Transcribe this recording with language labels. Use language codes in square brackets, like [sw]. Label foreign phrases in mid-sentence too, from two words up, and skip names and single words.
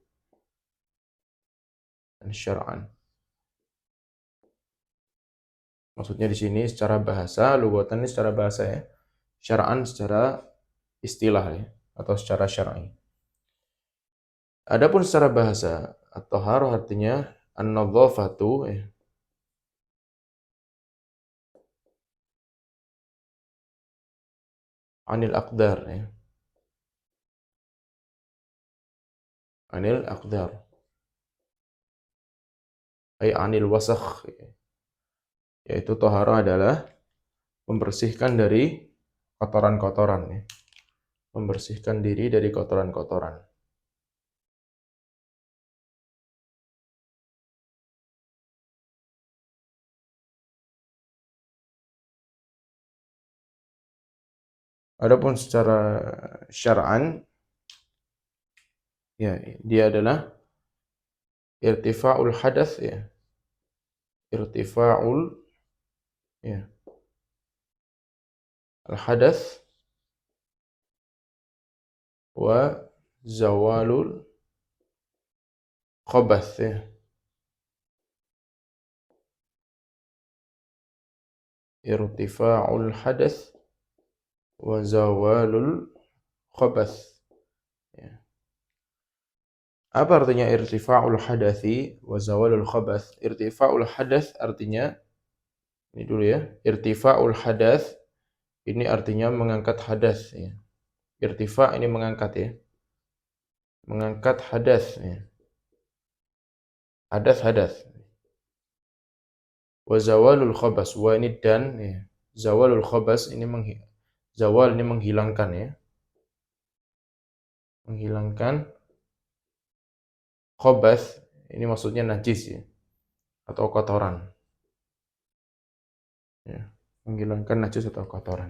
[id] Dan syar'an. Maksudnya di sini secara bahasa, lughatan ini secara bahasa ya. Syar'an secara istilah ya, atau secara syar'i. Adapun secara bahasa, at-thaharah artinya an-nadhafatu ya. [ar] عن الأقذار ya. عن الأقذار. عن الوسخ ya. [id] Yaitu thaharah adalah membersihkan dari kotoran-kotoran ya. Membersihkan diri dari kotoran-kotoran. Adapun secara syar'an ya, dia adalah [ar] ارتفاع الحدث [id] ya. [ar] Irtifa'ul ya. الحدث وزوال الخبث ya. ارتفاع الحدث وزوال الخبث ya. [id] Apa artinya [ar] ارتفاع الحدث وزوال الخبث? ارتفاع الحدث [id] artinya, ini dulu ya, [ar] ارتفاع الحدث [id] ini artinya mengangkat hadas ya. Irtifa' ini mengangkat ya. Mengangkat hadas ya. Hadas. [ar] وزوال الخبث, [id] wa ini dan ya. [ar] زوال الخبث [id] ini zawal ini menghilangkan ya. Menghilangkan khabas ini maksudnya najis ya, atau kotoran. Ya, menghilangkan najis atau kotoran.